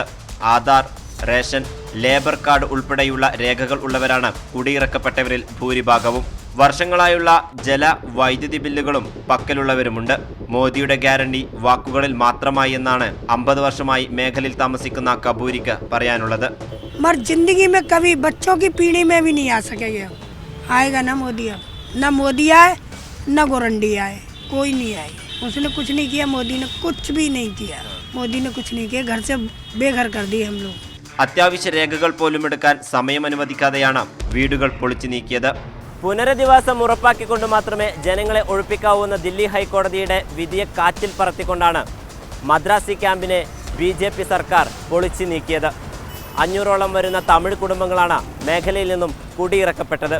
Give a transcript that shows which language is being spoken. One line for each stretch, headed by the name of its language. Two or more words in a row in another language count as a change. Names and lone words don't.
Malayalam: ആധാർ, റേഷൻ, ലേബർ കാർഡ് ഉൾപ്പെടെയുള്ള രേഖകൾ ഉള്ളവരാണ് കുടിയിറക്കപ്പെട്ടവരിൽ ഭൂരിഭാഗവും. വർഷങ്ങളായുള്ള ജല, വൈദ്യുതി ബില്ലുകളും പക്കലുള്ളവരുമുണ്ട്. മോദിയുടെ ഗ്യാരണ്ടി വാക്കുകളിൽ മാത്രമായി എന്നാണ് 50 വർഷമായി മേഖലയിൽ താമസിക്കുന്ന കപൂരിക്ക് പറയാനുള്ളത്.
Hindi: जिंदगी में कभी बच्चों की पीढ़ी में भी नहीं आ सकेगा. आएगा ना मोदी. अब ना मोदी आए ना गोरंडी आए, कोई नहीं आई. उसने कुछ नहीं किया. मोदी ने कुछ भी नहीं किया. मोदी ने कुछ नहीं किया. घर से बेघर कर दिए हम लोग.
Malayalam: അത്യാവശ്യ രേഖകൾ പോലും എടുക്കാൻ സമയം അനുവദിക്കാതെയാണ് വീടുകൾ പൊളിച്ചു നീക്കിയത്. പുനരധിവാസം ഉറപ്പാക്കിക്കൊണ്ട് മാത്രമേ ജനങ്ങളെ ഒഴിപ്പിക്കാവൂന്ന ദില്ലി ഹൈക്കോടതിയുടെ വിധിയെ കാറ്റിൽ പറത്തിക്കൊണ്ടാണ് മദ്രാസി ക്യാമ്പിനെ BJP സർക്കാർ പൊളിച്ചു നീക്കിയത്. 500-ഓളം വരുന്ന തമിഴ് കുടുംബങ്ങളാണ് മേഖലയിൽ നിന്നും കുടിയിറക്കപ്പെട്ടത്.